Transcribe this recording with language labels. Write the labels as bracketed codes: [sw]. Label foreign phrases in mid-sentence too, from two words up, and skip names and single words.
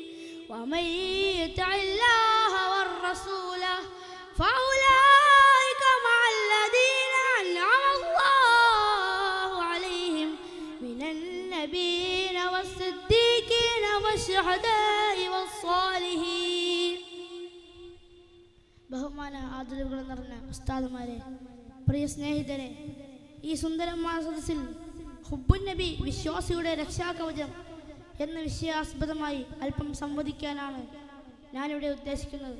[ar] ومن يطع الله والرسول فأولئك مع الذين أنعم الله عليهم من النبيين والصديقين والشهداء والصالحين. [ml] ബഹുമാന ആദരവുകൾ നിറഞ്ഞ ഉസ്താദുമാരെ, പ്രിയ സ്നേഹിതരെ, ഈ സുന്ദരമായ സദസ്സിൽ [ar] حب النبي [ml] വിശ്വാസിയുടെ രക്ഷാകവചം എന്ന വിഷയാസ്പദമായി അല്പം സംവദിക്കാനാണ് ഞാനിവിടെ ഉദ്ദേശിക്കുന്നത്.